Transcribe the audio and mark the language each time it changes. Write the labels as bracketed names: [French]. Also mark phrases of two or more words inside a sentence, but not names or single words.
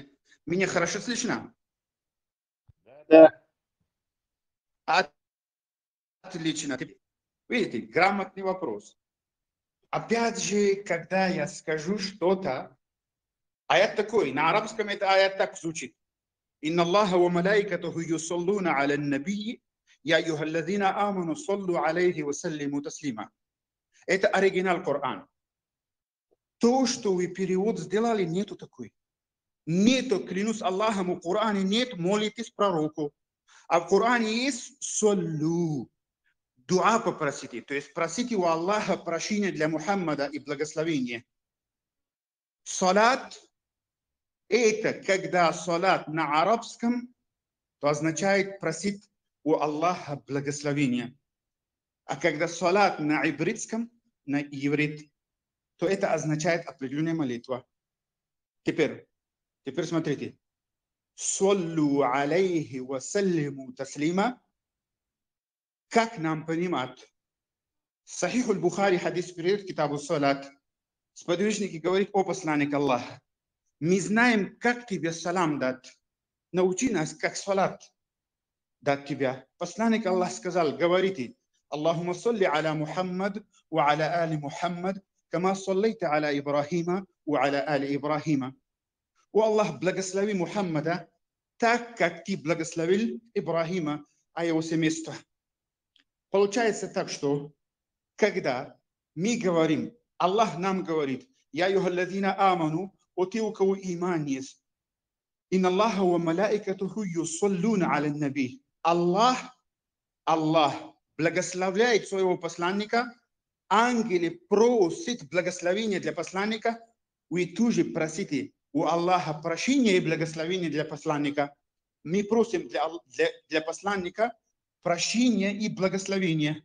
[Russian] Меня хорошо слышно? Да. Отлично. Видите, грамотный вопрос. Опять же, когда я скажу что-то, аят такой, на арабском это аят так звучит. [Arabic] إن الله وملائكته يصلون على النبي يا أيها الذين آمنوا صلوا عليه وسلموا تسليما. [Russian] Это оригинал Коран. То, что вы перевод сделали, нету такой. Нету, клянусь Аллахом, в Коране нет, молитесь пророку. А в Коране есть саллу. Дуа попросите, то есть просите у Аллаха прощения для Мухаммада и благословения. Салат. Это когда салат на арабском, то означает просить у Аллаха благословения. А когда салат на ивритском, на иврит, то это означает определенная молитва. Теперь Теперь смотрите. [Arabic] صلوا عليه وسلموا تسليما. [Russian] Как нам понимать? Сахих аль-Бухари, хадис перед Китабу Салат. Сподвижники говорит: о посланник Аллаха, мы знаем, как тебе салам дать. Научи нас, как салат дать тебя. Посланник Аллах сказал: говорите: [Arabic] اللهم صل على محمد وعلى آل محمد كما صليت على إبراهيم وعلى آل إبراهيم. [Russian] О Аллах, благослови Мухаммада так, как ты благословил Ибрахима, а его семейство. Получается так, что когда мы говорим, Аллах нам говорит: [Arabic] يا أيها الذين آمنوا, [Russian] о те, у кого иман есть. [Arabic] إن الله وملائكته يصلون على النبي. [Russian] Аллах благословляет своего посланника, ангелы просят благословения для посланника, вы тоже просите у Аллаха прощения и благословения для посланника. Мы просим для посланника прощения и благословения.